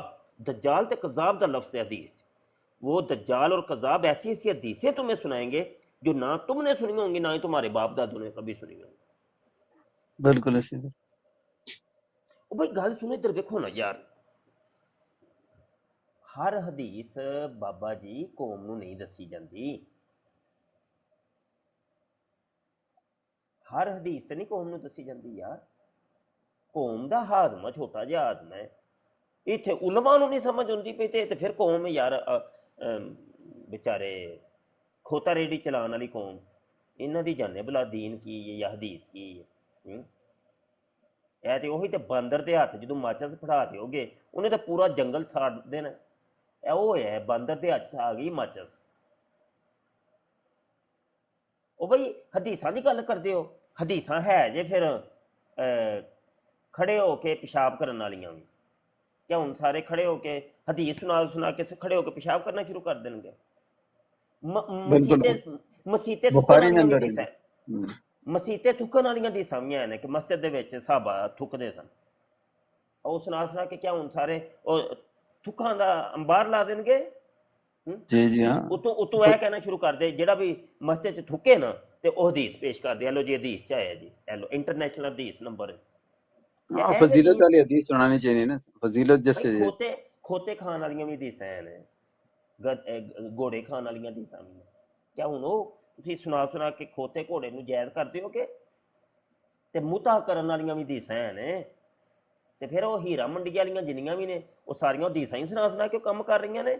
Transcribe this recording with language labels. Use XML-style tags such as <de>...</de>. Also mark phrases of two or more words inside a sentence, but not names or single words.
<pa>دجال تے کذاب دا لفظ ہے حدیث.</pa> <ur>وہ دجال اور کذاب ایسی حدیثیں تمہیں سنائیں گے جو نہ تم نے سنی ہوں گی، نہ ہی تمہارے باپ دادوں نے کبھی سنی ہوں گی. بالکل اسی طرح.</ur> <pa>بھائی گل سنو ادھر ویکھو نا یار. ہر حدیث بابا جی قوم نو نہیں دسی جاندی. ہر حدیث تے نہیں قوم نو دسی جاندی یار. قوم دا ہاضمہ چھوٹا جہا ہاضمہ ہے. اتنے علماء نو نہیں سمجھ آتی پی تے پھر قوم یار بیچارے کھوتا ریڑھی چلان والی قوم، انہاں دی جانے بلا دین کی ہے یا حدیث کی ہے. اے تے وہی تے باندر دے ہاتھ جدوں ماچس پھڑا دیو گے انہیں تے پورا جنگل ساڑ دینا. اے وہ ہے باندر دے ہاتھ آ گئی ماچس. او بھائی حدیثاں دی گل کردے ہو، حدیثاں ہے جے پھر کھڑے ہو کے پیشاب کرن والیاں بھی.</pa> <ur>کیا ہن سارے کھڑے ہو کے حدیث سنا کے کھڑے ہو کے پیشاب کرنا شروع کر دیں گے؟ بالکل</ur> <pa>مسیطے تھکن</pa> <ur>بخاری میں</ur> <pa>والیاں بھی اندر حدیث ہے. ہے. ਮਸੀਤੇ ਥੁੱਕਣ ਵਾਲੀਆਂ ਹਦੀਸਾਂ ਵੀ ਨੇ ਕਿ ਮਸਜਿਦ ਦੇ ਵਿੱਚ ਸਹਾਬਾ ਥੁੱਕਦੇ ਸਨ। ਉਹ ਸੁਣਾ ਕੇ ਕਿਆ ਹੁਣ ਸਾਰੇ ਉਹ ਥੁੱਕਾਂ ਦਾ ਅੰਬਾਰ ਲਾ ਦੇਣਗੇ। ਜੀ ਜੀ ਹਾਂ ਉਤੋਂ ਇਹ ਕਹਿਣਾ ਸ਼ੁਰੂ ਕਰ ਦੇ ਜਿਹੜਾ ਵੀ ਮਸਜਿਦ ਚ ਥੁੱਕੇ ਨਾ ਤੇ ਉਹ ਹਦੀਸ ਪੇਸ਼ ਕਰਦੇ ਆ, ਲੋ ਜੀ ਹਦੀਸ ਚ ਆਇਆ ਜੀ, ਇਹ ਲੋ ਇੰਟਰਨੈਸ਼ਨਲ ਹਦੀਸ ਨੰਬਰ।</pa> <ur>ہاں فضیلت والی حدیث سنانی چاہیے نا، فضیلت جیسے</ur> <pa>ਖੋਤੇ ਖਾਣ ਵਾਲੀਆਂ ਵੀ ਹਦੀਸਾਂ ਨੇ, ਘੋੜੇ ਖਾਣ ਵਾਲੀਆਂ ਹਦੀਸਾਂ ਵੀ ਨੇ। ਕਿਆ ਹੁਣ ਉਹ ਤੁਸੀਂ ਸੁਣਾ ਕੇ ਖੋਤੇ ਘੋੜੇ ਨੂੰ ਜਾਇਜ਼ ਕਰਦੇ ਹੋ ਕਿ? ਤੇ ਮੁਤਾ ਕਰਨ ਵਾਲੀਆਂ ਵੀ ਹਦੀਸਾਂ ਨੇ, ਤੇ ਫਿਰ ਉਹ ਹੀਰਾ ਮੰਡੀ ਵਾਲੀਆਂ ਜਿੰਨੀਆਂ ਵੀ ਨੇ ਉਹ ਸਾਰੀਆਂ ਹਦੀਸਾਂ ਹੀ ਸੁਣਾ ਕੇ ਕੰਮ ਕਰ ਰਹੀਆਂ ਨੇ।</pa>